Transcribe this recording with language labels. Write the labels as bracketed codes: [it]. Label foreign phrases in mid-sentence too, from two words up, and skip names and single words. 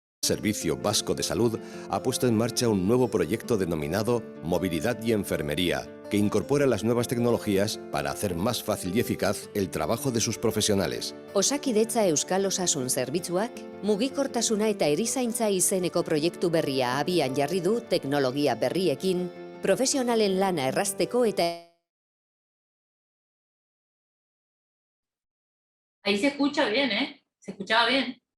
[es] Servicio Vasco de Salud ha puesto en marcha un nuevo proyecto denominado Movilidad y Enfermería, que incorpora las nuevas tecnologías para hacer más fácil y eficaz el trabajo de sus profesionales. [eu] Osakidetza Euskal Osasun Zerbitzuak, mugikortasuna eta erizaintza izeneko proiektu berria abian jarri du teknologia berriekin, profesionalen lana errazteko eta... [es] Ahí se escucha bien, ¿eh? Se escuchaba bien.